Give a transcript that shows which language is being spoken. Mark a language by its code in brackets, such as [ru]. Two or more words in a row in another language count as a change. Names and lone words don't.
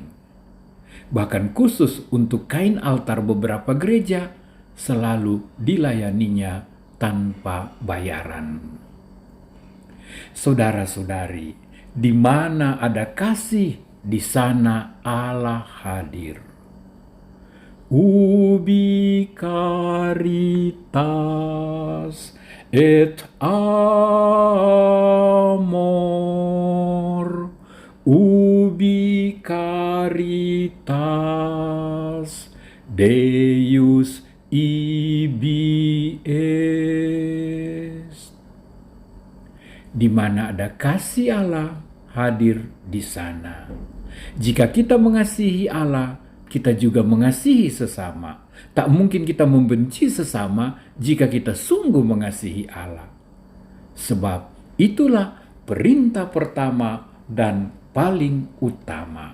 [id] Bahkan khusus untuk kain altar beberapa gereja selalu dilayaninya tanpa bayaran. Saudara-saudari, di mana ada kasih, di sana Allah hadir. [la] Ubi caritas et amor, ubi caritas Deus ibi est. [id] Di mana ada kasih Allah hadir di sana. Jika kita mengasihi Allah, kita juga mengasihi sesama. Tak mungkin kita membenci sesama jika kita sungguh mengasihi Allah. Sebab itulah perintah pertama dan paling utama.